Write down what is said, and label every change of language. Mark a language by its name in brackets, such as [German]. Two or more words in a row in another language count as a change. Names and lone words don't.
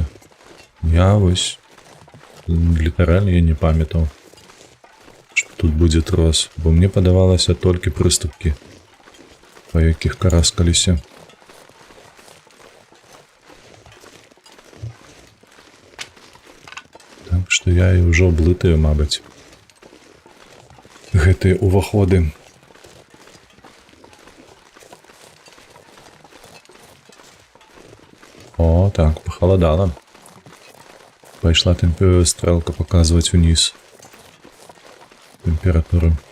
[Belarusian] Я вось літаральна я не памятаў, што тут будзе трос, бо мне падавалася толькі прыступкі, па якіх караскаліся. Так што я і ўжо блытаю, мабыць, гэтыя ўваходы. [Russian] О, так, похолодало. Пошла стрелка показывать вниз температуру.